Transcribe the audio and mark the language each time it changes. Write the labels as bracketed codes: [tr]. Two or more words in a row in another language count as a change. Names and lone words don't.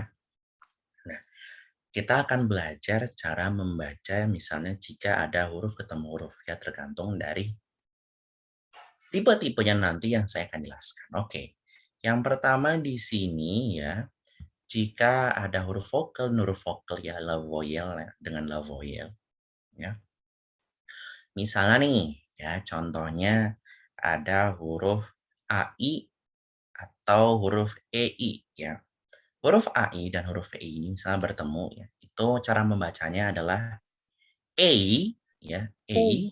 [id] Nah, kita akan belajar cara membaca misalnya jika ada huruf ketemu huruf ya, tergantung dari tipe-tipenya nanti yang saya akan jelaskan. Oke. Yang pertama di sini ya, jika ada huruf vokal ya, [fr] la voyelle [id] ya, dengan [fr] la voyelle [id] ya. Misalnya nih, ya contohnya ada huruf AI atau huruf EI ya. Huruf AI dan huruf EI ini misalnya bertemu ya. Itu cara membacanya adalah EI ya, EI.